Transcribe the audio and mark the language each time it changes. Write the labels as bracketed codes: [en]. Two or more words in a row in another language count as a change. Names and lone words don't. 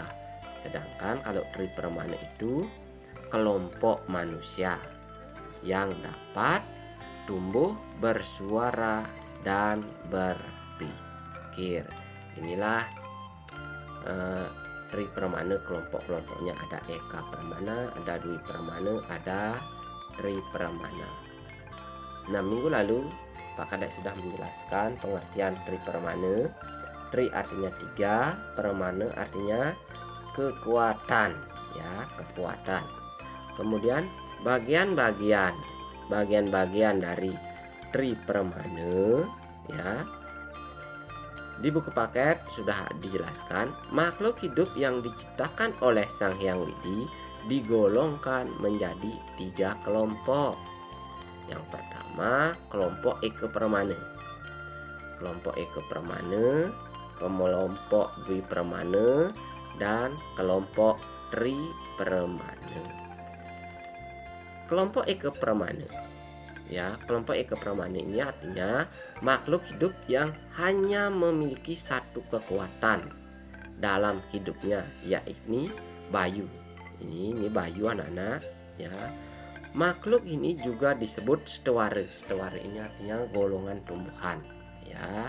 [id] Sedangkan kalau Tri Permana itu kelompok manusia yang dapat tumbuh, bersuara, dan berpikir. Inilah Tri Pramana kelompok-kelompoknya. Ada Eka Pramana, ada Dwi Pramana, ada Tri Pramana. Nah, minggu lalu Pak Kadek sudah menjelaskan pengertian Tri Pramana. Tri artinya 3, Pramana artinya kekuatan, ya, kekuatan. Kemudian bagian-bagian dari Tri Pramana, ya. Di buku paket sudah dijelaskan, makhluk hidup yang diciptakan oleh Sang Hyang Widi digolongkan menjadi 3 kelompok. Yang pertama, kelompok Eka Pramana. Kelompok Eka Pramana, kelompok Dwi Pramana, dan kelompok Tri Pramana. Kelompok Eka Pramana, ya, kelompok Eka Pramana ini artinya makhluk hidup yang hanya memiliki satu kekuatan dalam hidupnya, yakni bayu. Ini bayu anak-anak, ya. Makhluk ini juga disebut stewara. Stewara ini artinya golongan tumbuhan, ya.